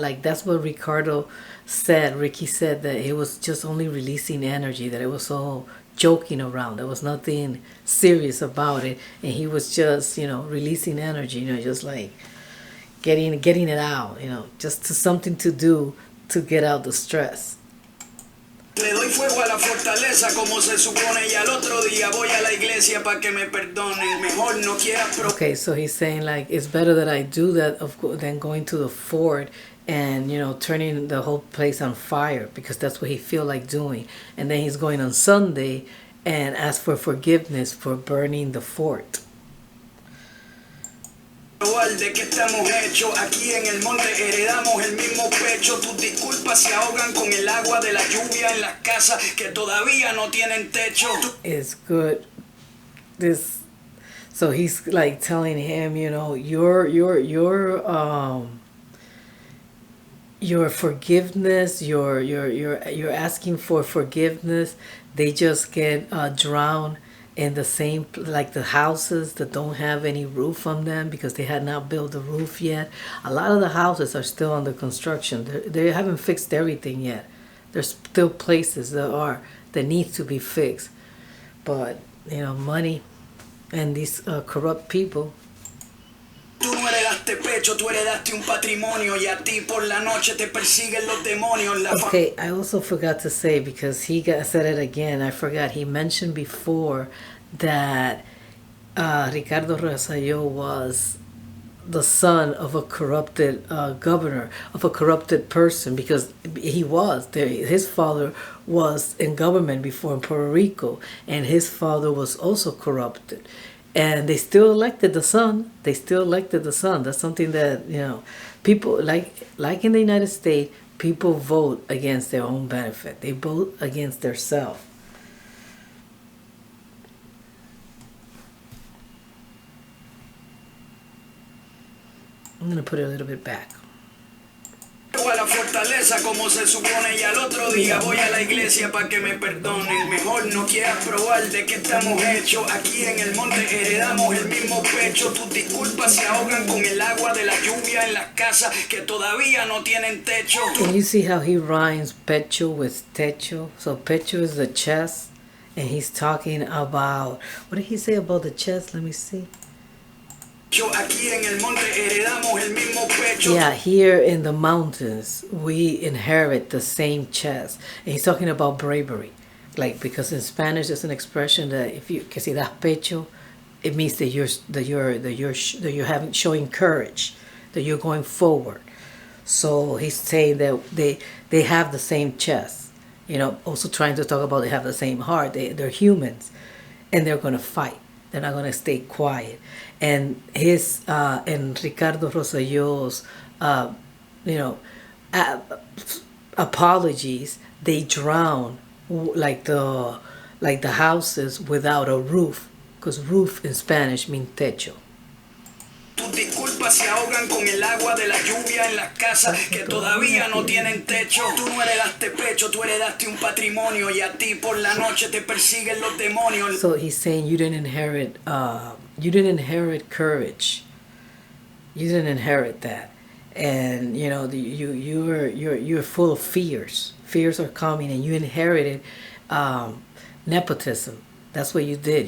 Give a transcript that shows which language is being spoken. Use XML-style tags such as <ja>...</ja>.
<en>Like, that's what Ricardo said. Ricky said that it was just only releasing energy, that it was all joking around. There was nothing serious about it, and he was just, releasing energy, just like getting it out, just something to do to get out the stress.</en> <es>Le doy fuego a la fortaleza como se supone, y al otro día voy a la iglesia para que me perdonen. Mejor no quieras.</es> <en>Okay, so he's saying, like, it's better that I do that than going to the fort and turning the whole place on fire, because that's what he feel like doing. And then he's going on Sunday and ask for forgiveness for burning the fort.</en> <es>De que estamos hechos aquí en el monte, heredamos el mismo pecho. Tus disculpas se ahogan con el agua de la lluvia en las casas que todavía no tienen techo.</es> <en>It's good. So he's like telling him, your forgiveness, you're asking for forgiveness. They just get drowned in the same, like the houses that don't have any roof on them because they had not built the roof yet. A lot of the houses are still under construction. They haven't fixed everything yet. There's still places that need to be fixed. But, money and these corrupt people.</en> <es>Tú no heredaste pecho, tú heredaste un patrimonio, y a ti por la noche te persiguen los demonios.</es> <en>Okay, I also forgot to say, because said it again, I forgot, he mentioned before that Ricarod Rosello was the son of a corrupted governor, of a corrupted person, because his father was in government before in Puerto Rico, and his father was also corrupted. And they still elected the son. That's something that, people, like in the United States, people vote against their own benefit. They vote against their self. I'm going to put it a little bit back.</en> <es>A la la fortaleza como se supone y al otro día voy a la iglesia para que me perdonen. Mejor no quieras probar de qué estamos hechos. Aquí en el monte heredamos el mismo pecho. Tus disculpas se ahogan con el agua de la lluvia en las casas que todavía no tienen techo.</es> <en>And you see how he rhymes pecho with techo? So pecho is the chest, and he's talking about, what did he say about the chest? Let me see.</en> <es>Aquí en el monte heredamos el mismo pecho.</es> <en>Yeah, here in the mountains, we inherit the same chest. And he's talking about bravery. Like, because in Spanish, there's an expression that if you,</en> <es>que si das pecho,</es> <en>it means that you're having, showing courage, that you're going forward. So he's saying that they have the same chest. You know, also trying to talk about they have the same heart. They're humans, and they're going to fight. They're not going to stay quiet. And his and Ricarod Rosello's apologies, they drown like the houses without a roof, because roof in Spanish means techo.</en> <es>Tus disculpas se ahogan con el agua de la lluvia en las casas que todavía no tienen techo. Tú no heredaste pecho, tú heredaste un patrimonio y a ti por la noche te persiguen los demonios.</es> <en>So he's saying you didn't inherit courage. You didn't inherit that, and you know you're full of fears. Fears are coming, and you inherited nepotism. That's what you did.</en>